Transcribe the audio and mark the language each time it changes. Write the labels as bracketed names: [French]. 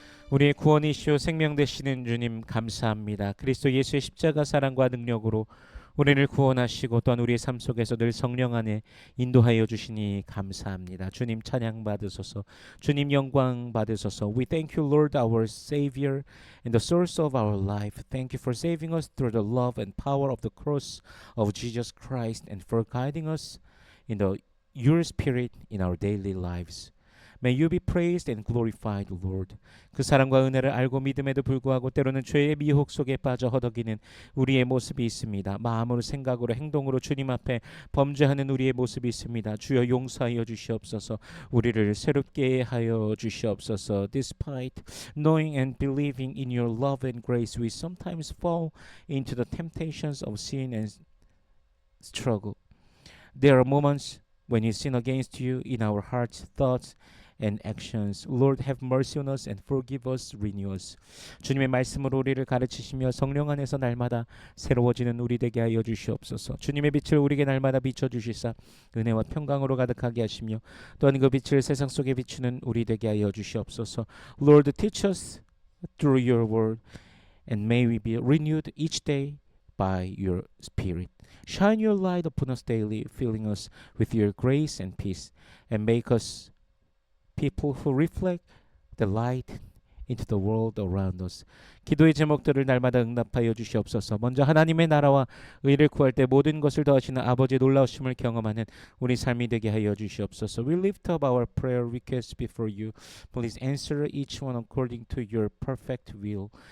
[Korean] 우리의 구원이시오 생명 되시는 주님 감사합니다. 그리스도 예수의 십자가 사랑과 능력으로 우리를 구원하시고 또한 우리의 삶 속에서 늘 성령 안에 인도하여 주시니 감사합니다. 주님 찬양 받으소서. 주님 영광 받으소서. [English] We thank you, Lord, our Savior and the source of our life. Thank you for saving us through the love and power of the cross of Jesus Christ and for guiding us in your spirit in our daily lives. May you be praised and glorified, Lord. [Korean] 그 사랑과 은혜를 알고 믿음에도 불구하고 때로는 죄의 미혹 속에 빠져 허덕이는 우리의 모습이 있습니다. 마음으로 생각으로 행동으로 주님 앞에 범죄하는 우리의 모습이 있습니다. 주여 용서하여 주시옵소서. 우리를 새롭게 하여 주시옵소서. [English] Despite knowing and believing in your love and grace, we sometimes fall into the temptations of sin and struggle. There are moments when we sin against you in our hearts, thoughts, and actions. Lord, have mercy on us and forgive us, renew us. [Korean] 주님의 말씀으로 우리를 가르치시며 성령 안에서 날마다 새로워지는 우리 되게 하여 주시옵소서. 주님의 빛을 우리에게 날마다 비춰주시사 은혜와 평강으로 가득하게 하시며 또한 그 빛을 세상 속에 비추는 우리 되게 하여 주시옵소서. [English] Lord, teach us through your word and may we be renewed each day by your Spirit. Shine your light upon us daily, filling us with your grace and peace, and make us people who reflect the light into the world around us. [Korean] 기도의 제목들을 날마다 응답하여 주시옵소서. 먼저 하나님의 나라와 의를 구할 때 모든 것을 더하시는 아버지의 놀라우심을 경험하는 우리 삶이 되게 하여 주시옵소서. [English] We lift up our prayer requests before you. Please answer each one according to your perfect will.